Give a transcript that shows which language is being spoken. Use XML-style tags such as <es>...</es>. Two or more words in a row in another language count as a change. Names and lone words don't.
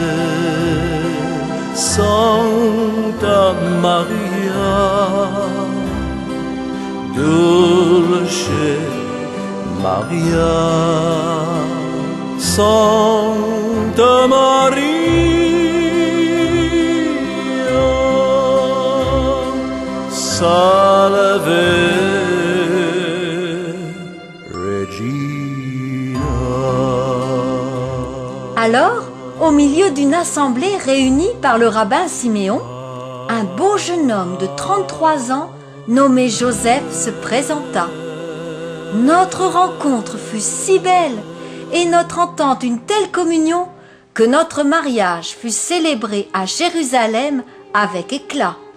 <la>Sancta Maria, Dulce Maria, Sancta Maria, Salve Regina.</la> <fr>Alors, au milieu d'une assemblée réunie par le rabbin Siméon, un beau jeune homme de 33 ans nommé Joseph se présenta. Notre rencontre fut si belle et notre entente une telle communion que notre mariage fut célébré à Jérusalem avec éclat.</fr>